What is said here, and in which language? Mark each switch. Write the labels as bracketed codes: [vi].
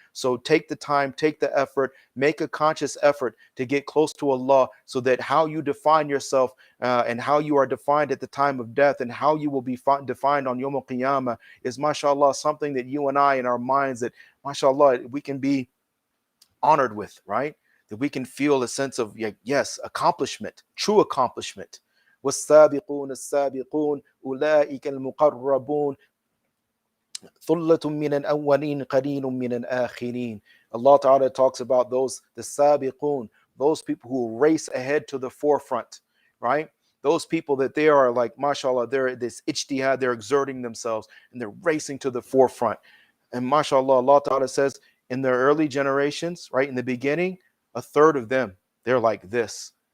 [en] So take the time, take the effort, make a conscious effort to get close to Allah, so that how you define yourself and how you are defined at the time of death, and how you will be defined on Yawm al-Qiyamah, is mashallah something that you and I in our minds, that mashallah we can be honored with, right? That we can feel a sense of, yes, accomplishment, true accomplishment. [ar] والسابقون السابقون أولئك المقربون ثلة من الأولين قليل من الآخرين. [en] Allah Ta'ala talks about those, the sabiqun, those people who race ahead to the forefront, right? Those people that they are like, mashallah, they're this ijtihad, they're exerting themselves and they're racing to the forefront. And mashallah, Allah Ta'ala says in their early generations, right, in the beginning, a third of them, they're like this.